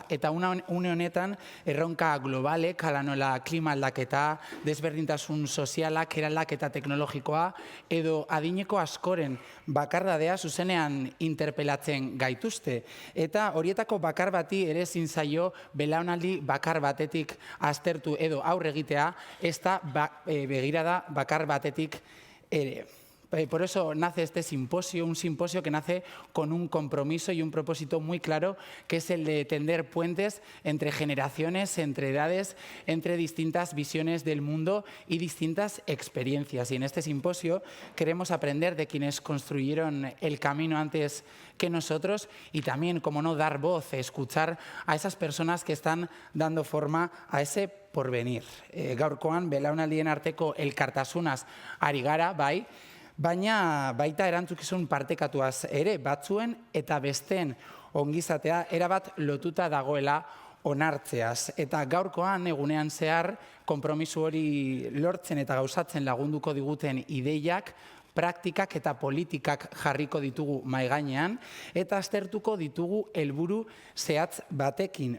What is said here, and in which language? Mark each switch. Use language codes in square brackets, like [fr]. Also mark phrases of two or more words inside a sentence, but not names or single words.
[eu] Eta une honetan erronka globalek, hala nola klima aldaketa, desberdintasun sozialak, eraldaketa teknologikoa, edo adineko askoren bakardadea zuzenean interpelatzen gaituzte. Eta horietako bakar bati ere ezin zaio belaunaldi bakar batetik aztertu edo aurre egitea, ez da begirada bakar batetik ere. [es] Por eso nace este simposio, un simposio que nace con un compromiso y un propósito muy claro, que es el de tender puentes entre generaciones, entre edades, entre distintas visiones del mundo y distintas experiencias. Y en este simposio queremos aprender de quienes construyeron el camino antes que nosotros y también, como no, dar voz, escuchar a esas personas que están dando forma a ese porvenir. [eu] Gaurkoan, belaunaldien arteko elkartasunaz ari gara, bai, baina baita erantzukizun partekatuaz ere, batzuen eta besteen ongizatea erabat lotuta dagoela onartzeaz. Eta gaurkoan egunean zehar konpromiso hori lortzen eta gauzatzen lagunduko diguten ideiak, praktikak eta politikak jarriko ditugu maigainean eta aztertuko ditugu helburu zehatz batekin.